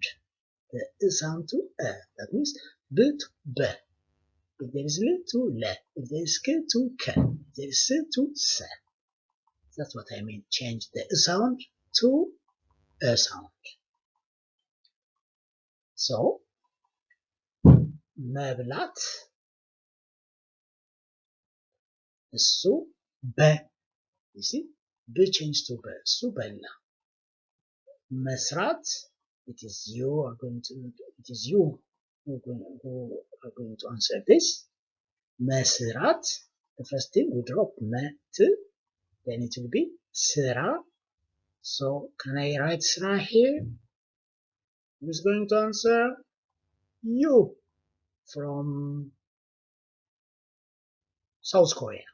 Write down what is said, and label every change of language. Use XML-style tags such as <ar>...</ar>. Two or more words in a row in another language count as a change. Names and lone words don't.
<en>The I sound to a. That means b to b. If there is l to l. If there is k to k. If there is s to s. That's what I mean. Change the I sound to a sound. So መብላት, እሱ you see, b change to b,</en> <am>እሱ በላ.</am> <en>መስራት, it is you who are going to answer this. መስራት, the first thing we drop met, then it will be ስራ. So can I write ስራ here? Who is going to answer? You from South Korea.</en>